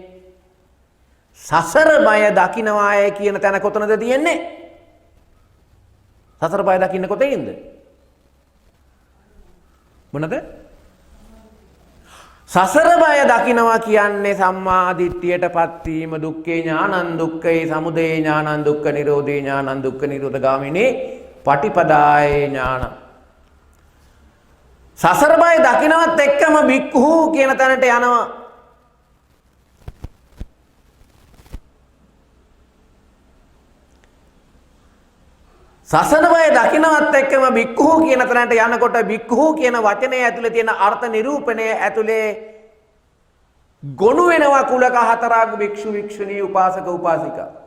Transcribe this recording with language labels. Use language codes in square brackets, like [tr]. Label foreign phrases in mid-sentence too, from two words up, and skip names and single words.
[si] සසර බය දකින්නවාය කියන තැන කොතනද තියෙන්නේ? සසර බය දකින්න කොතනින්ද? මොනද? සසර බය දකින්නවා කියන්නේ සම්මා දිට්ඨියටපත් වීම, [pi] දුක්ඛේ ඥානං දුක්ඛේ සමුදය ඥානං දුක්ඛ නිරෝධේ ඥානං දුක්ඛ නිරෝධ ගාමිනී පටිපදායේ ඥාන. [si] සසර බය දකින්නවත් එක්කම බික්ඛු කියන තැනට යනවා. සසර බය දකින්නවත් එක්කම බික්ඛු කියන තැනට යනකොට බික්ඛු කියන වචනේ ඇතුලේ තියෙන අර්ථ නිරූපණය ඇතුලේ ගොනු වෙනවා කුලක හතරක් භික්ෂු භික්ෂුණී උපාසක උපාසිකා.